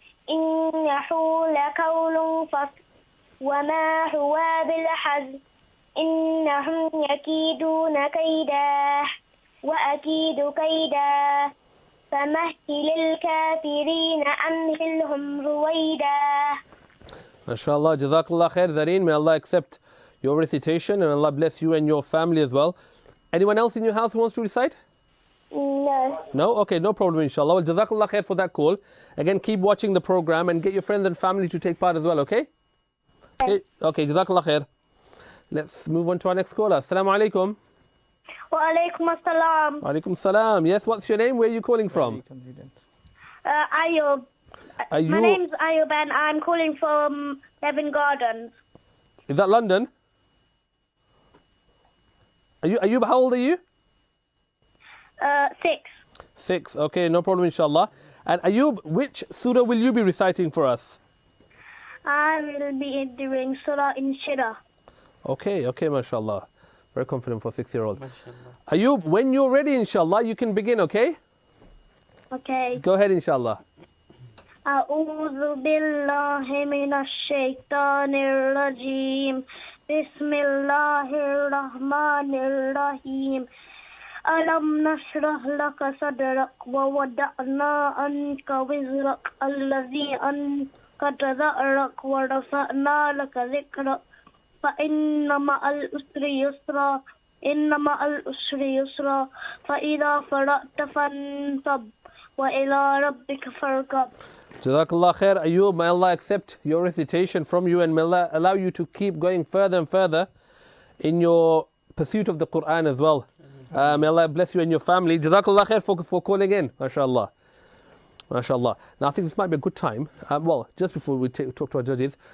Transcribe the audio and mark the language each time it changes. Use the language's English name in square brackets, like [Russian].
[Arabic] إنه لقول فصل وما هو بالحزن إنهم يكيدون كيدا وأكيد كيدا فمهل الكافرين أمهلهم رويدا. [English] MashaAllah, Jazakallah khair, Zareen. May Allah accept your recitation and Allah bless you and your family as well. Anyone else in your house who wants to recite? No. No? Okay, no problem, inshallah. Well, Jazakallah khair for that call. Again, keep watching the program and get your friends and family to take part as well, okay? Okay, Jazakallah khair. Let's move on to our next caller. Assalamu alaikum. Wa alaikum assalam. Alaikum salam. Yes, what's your name? Where are you calling from? Ayub. Are you... My name's Ayub and I'm calling from Devon Gardens. Is that London? Ayub, how old are you? 6. 6. Okay, no problem, inshallah. And Ayub, which surah will you be reciting for us? I will be doing Surah Inshirah. Okay, mashallah. Very confident for a 6-year-old. Ayub, when you're ready, inshallah, you can begin, okay? Okay. Go ahead, inshallah. [Arabic] أعوذ بالله من الشيطان الرجيم بسم الله الرحمن الرحيم ألم نشرح لك صدرك ووضعنا عنك وزرك الذي أنقض ظهرك ورفعنا لك ذكرك فإن مع العسر يسرا إن مع العسر يسرا فإذا فرغت فانصب وإلى ربك فارغب. [English] Jazakallah khair, Ayub. May Allah accept your recitation from you and may Allah allow you to keep going further and further in your pursuit of the Quran as well. May Allah bless you and your family. Jazakallah khair for calling in. MashaAllah. MashaAllah. Now I think this might be a good time. Well, just before we talk to our judges.